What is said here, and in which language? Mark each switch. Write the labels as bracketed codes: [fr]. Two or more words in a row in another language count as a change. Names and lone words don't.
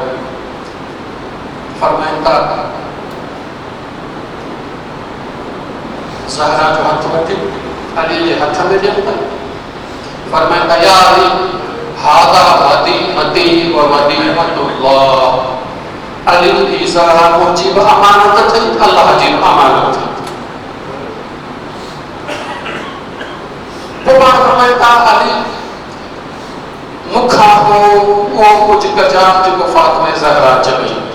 [sd] फरमाइनि था ज़हरा जो हथ वठी अली जे हथ में ॾियनि था। फरमाइनि था [ar] يا علي هذا مدينتي و مدينة الله. [sd] अली जी ज़हरा मुंहिंजी बि अमानत अथई, अल्लाह जी बि अमानत अथई। पोइ पाण फरमाइनि था अली मूंखां पोइ उहो कुझु कजां जेको फातिमा ज़हरा चवई।